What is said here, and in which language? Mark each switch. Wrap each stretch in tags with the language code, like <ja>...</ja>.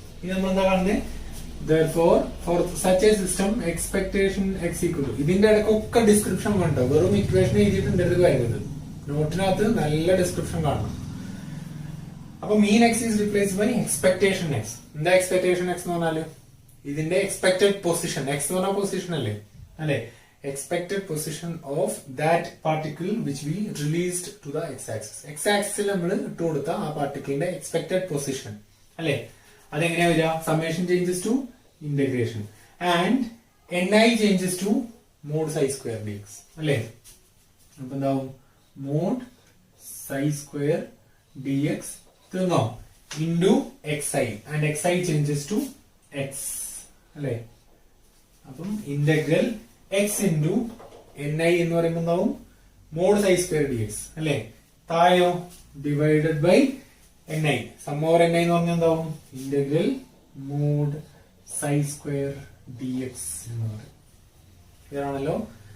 <ml>ഇനി നമ്മൾ എന്താ കാണുന്നത്,</ml> <en>therefore for such a system expectation x equal to,</en> <ml>ഇതിന്റെ ഇടയ്ക്കൊക്കെ ഡിസ്ക്രിപ്ഷൻ വേണ്ട, വെറും ഇക്വേഷൻ എഴുതിയിട്ടുണ്ട് വരുന്നത്. നോട്ടിനകത്ത് നല്ല ഡിസ്ക്രിപ്ഷൻ കാണണം. അപ്പൊ</ml> <en>Mean X is replaced by expectation X.</en> <ml>എന്താ എക്സ്പെക്ടേഷൻ എക്സ് എന്ന് പറഞ്ഞാല് ഇതിന്റെ എക്സ്പെക്ടഡ് പൊസിഷൻ. എക്സ് എന്ന് പറഞ്ഞ പൊസിഷൻ അല്ലേ അല്ലെ.</ml> <en>expected position of that particle which we released to the x-axis.</en> <ml>x-axis നമ്മൾ ഇട്ട് കൊടുത്ത ആ പാർട്ടിക്കിളിന്റെ എക്സ്പെക്ടഡ് പൊസിഷൻ അല്ലെ. അതെങ്ങനെയാ വരിക,</ml> <en>Summation changes to integration and ni changes to mod psi square dx അല്ലെ.</en> <ml>അപ്പൊ എന്താവും,</ml> <en>mod psi square dx</en> <ml>തീർന്നോ,</ml> <en>into xi and xi changes to x അല്ലെ.</en> <ml>അപ്പം ഇന്റഗ്രൽ x into ni എന്ന് പറയുമ്പോൾ എന്താവും,</ml> <en>Mod psi square d x അല്ലെ. താഴെയോ divided by n i. Sum over n i</en> <ml>എന്ന് പറഞ്ഞാൽ എന്താവും</ml> <en>integral mod psi square d x</en> <ml>എന്ന് പറയും. ക്ലിയർ ആണല്ലോ.</ml>